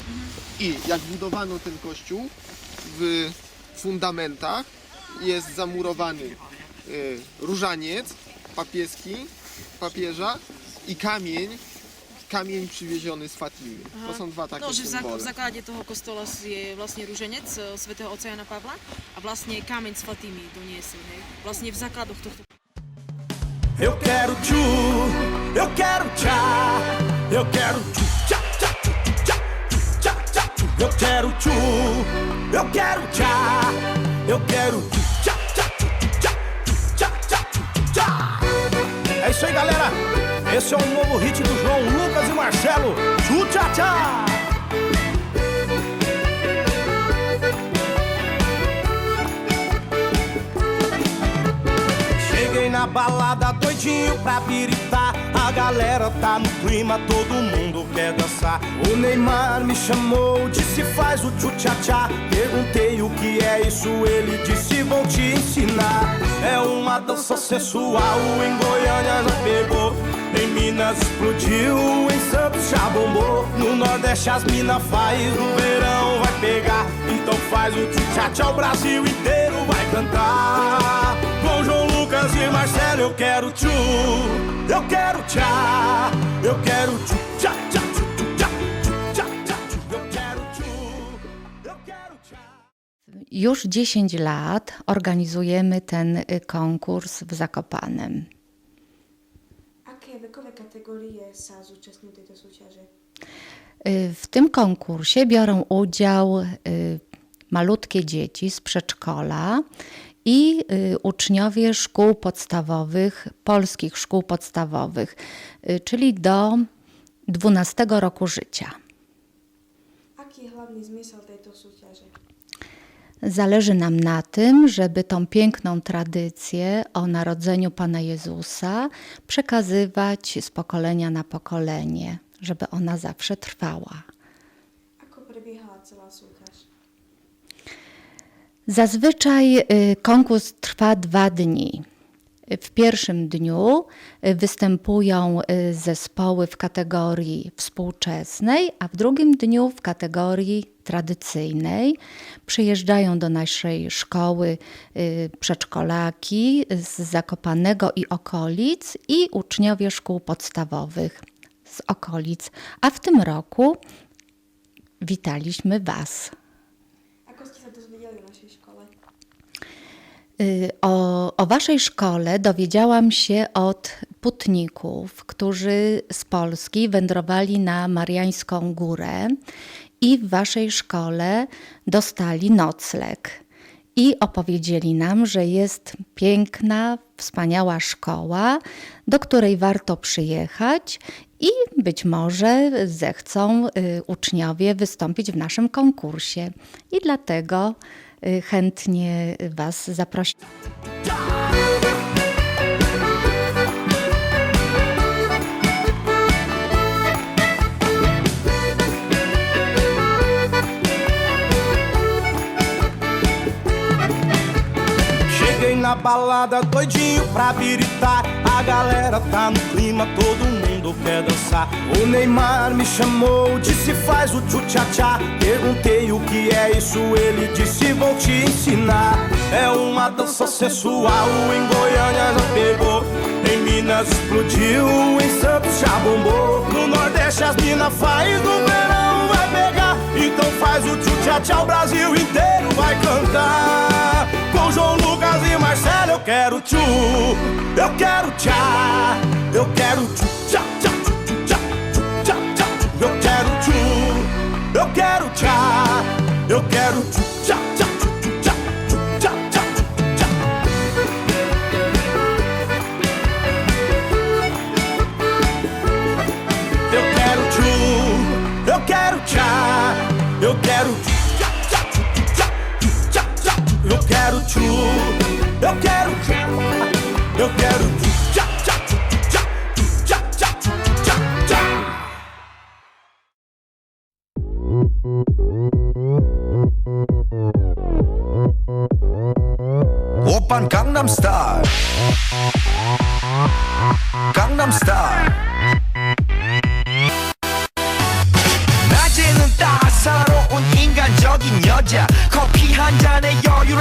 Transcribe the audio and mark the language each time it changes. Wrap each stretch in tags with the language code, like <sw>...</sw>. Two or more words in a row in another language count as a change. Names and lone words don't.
<pl>I jak budowano ten kościół, w fundamentach jest zamurowany różaniec papieski, papieża i kamień przywieziony z Fatimy. To są dwa takie symbole.</pl> <sk>V základe toho kostola je vlastne ruženec svätého otca Jana Pavla a vlastne kameň z Fatimy doniesli. Vlastne v základoch tohto.</sk> <pt>Eu quero tchu, eu quero tchá, eu quero tchu, tchá, tchá, tchá, tchá, tchá, tchu. Eu quero tchu, eu quero tchá, eu quero tchu, tchá, tchá, tchá, tchá, tchá, tchá. É isso aí, galera. Esse é um novo hit do João Lucas e Marcelo. Tchu-tchá-tchá! Cheguei na balada doida. doidinho pra piritar. A galera tá no clima, todo mundo quer dançar. O Neymar me chamou, disse faz o tchu-tchá-tchá. Perguntei o que é isso, ele disse vou te ensinar. É uma dança sensual, em Goiânia já pegou, em Minas explodiu, em Santos já bombou. No Nordeste as mina faz, no verão vai pegar. Então faz o tchu-tchá-tchá, o Brasil inteiro vai cantar. Com João Lucas e Marcelo eu quero tchu, eu quero tchá, eu quero tchu-tchá-tchá, tchu-tchá, tchu-tchá-tchá, eu quero tchu, eu quero tchá.</pt> <pl>Już 10 lat organizujemy ten konkurs w Zakopanem.</pl> <sk>Aké vekové kategórie sa zúčastňujú tejto súťaže?</sk> <pl>W tym konkursie biorą udział malutkie dzieci z przedszkola i uczniowie szkół podstawowych, polskich szkół podstawowych, czyli do 12 roku życia.</pl> <sk>Aký je hlavný zmysel tejto súťaže?</sk> <pl>Zależy nam na tym, żeby tą piękną tradycję o narodzeniu Pana Jezusa przekazywać z pokolenia na pokolenie, żeby ona zawsze trwała.</pl> <sk>Ako prebiehala celá súťaž?</sk> <pl>Zazwyczaj konkurs trwa 2 dni. W pierwszym dniu występują zespoły w kategorii współczesnej, a w drugim dniu w kategorii tradycyjnej. Przyjeżdżają do naszej szkoły przedszkolaki z Zakopanego i okolic i uczniowie szkół podstawowych z okolic. A w tym roku witaliśmy Was.</pl> <sk>Ako ste sa dozvedeli o našej škole?</sk> <pl>O Waszej szkole dowiedziałam się od putników, którzy z Polski wędrowali na Mariańską Górę i w Waszej szkole dostali nocleg. I opowiedzieli nam, że jest piękna, wspaniała szkoła, do której warto przyjechać i być może zechcą uczniowie wystąpić w naszym konkursie. I dlatego chętnie Was zaprosimy.</pl> <pt>Cheguei na balada doidinho pra piritar. A galera tá no clima, todo mundo quer dançar. O Neymar me chamou, disse faz o tchu-tchá-tchá. Perguntei o que é isso, ele disse vou te ensinar. É uma dança sensual, em Goiânia já pegou, em Minas explodiu, em Santos já bombou. No Nordeste as mina faz, no verão vai pegar. Então faz o tchu-tchá-tchá, o Brasil inteiro vai cantar. Com João Lucas e Marcelo eu quero tchu, eu quero tchá, eu quero tchu-tchá, tchá, tchu-tchá, tchu-tchá, tchá, eu quero tchu, eu quero tchá, eu quero tchu-tchá, tchá, tchu-tchá, tchu-tchá, tchá, tchu-tchá. Eu quero tchu, eu quero tchá, eu quero tchá, tchá, tchu-tchá, tchu-tchá, tchá, eu quero tchu, eu quero tchá, eu quero tchá, tchá, tchu-tchá, tchu-tchá, tchá, tchu-tchá, tchá.</pt> <ko>오빤 강남스타일 강남스타일 낮에는 따사로운 인간적인 여자 커피 한 잔에 여유를</ko>